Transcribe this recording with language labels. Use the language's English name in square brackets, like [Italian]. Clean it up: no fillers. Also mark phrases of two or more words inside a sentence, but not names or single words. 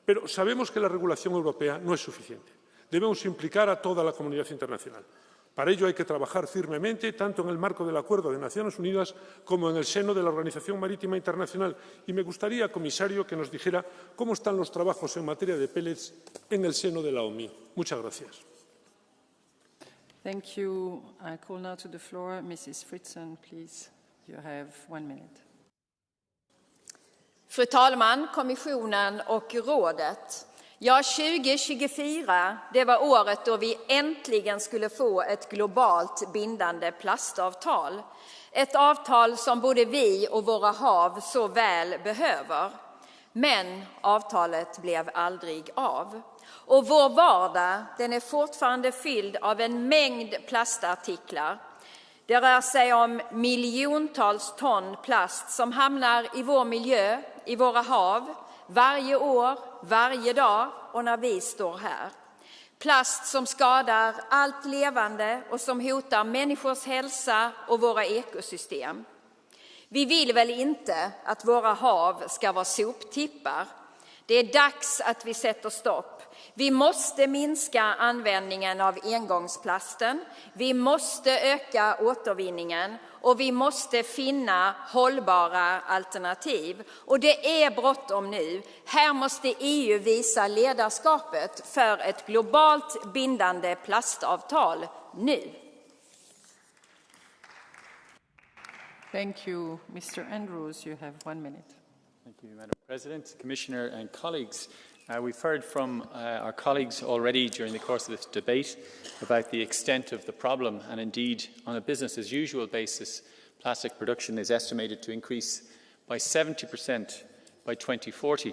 [Spanish] Pero sabemos que la regulación europea no es suficiente. Debemos implicar a toda la comunidad internacional. Para ello hay que trabajar firmemente, tanto en el marco del Acuerdo de Naciones Unidas como en el seno de la Organización Marítima Internacional. Y me gustaría, comisario, que nos dijera cómo están los trabajos en materia de pellets en el seno de la OMI. Muchas gracias. [English] Thank you. I call now to the floor Mrs. Fritzen, please. You have 1 minute. [Swedish] Fru talman, kommissionen och rådet. Ja, 2024, det var året då vi äntligen skulle få ett globalt bindande plastavtal. Ett avtal som både vi och våra hav så väl behöver. Men avtalet blev aldrig av. Och vår vardag, den är fortfarande fylld av en mängd plastartiklar. Det rör sig om miljontals ton plast som hamnar i vår miljö, i våra hav, varje år, varje dag och när vi står här. Plast som skadar allt levande och som hotar människors hälsa och våra ekosystem. Vi vill väl inte att våra hav ska vara soptippar. Det är dags att vi sätter stopp. Vi måste minska användningen av engångsplasten. Vi måste öka återvinningen och vi måste finna hållbara alternativ. Och det är bråttom nu. Här måste EU visa ledarskapet för ett globalt bindande plastavtal nu. [English] Thank you. Mr. Andrews, you have 1 minute. Thank you, Madam President, Commissioner and colleagues. We've heard from our colleagues already during the course of this debate about the extent of the problem, and indeed, on a business-as-usual basis, plastic production is estimated to increase by 70% by 2040.